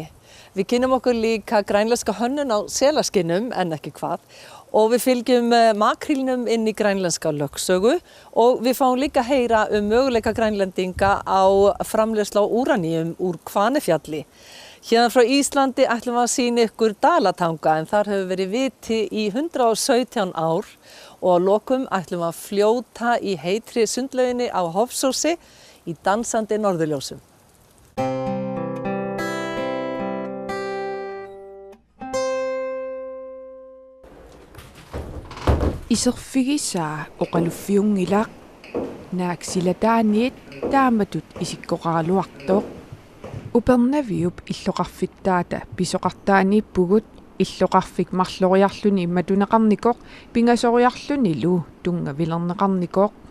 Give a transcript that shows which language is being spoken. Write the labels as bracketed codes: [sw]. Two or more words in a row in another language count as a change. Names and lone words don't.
[is] Við kynnum okkur líka grænlenska hönnun á selaskinnum en ekki hvað og við fylgjum makrílnum inn í grænlenska lögsögu og við fáum líka að heyra möguleika grænlendinga á framleiðslu á úraníum úr Hvanefjalli. Hérna frá Íslandi ætlum við að sýna ykkur Dalatanga en þar hefur verið viti í 117 ár og að lokum ætlum við að fljóta í heitri sundlauginni á Hofsósi í dansandi norðurljósum. [kl] Iserfigisaa oqaluffiungilaq naaksilataaниит taamatut isikkoqaraluartoq upernaviup illoqarfittaata pisoqartaaniippugut illoqarfik marloriarluni matuneqarnikoq pingasoriarlunilu tungavilerneqarnikoq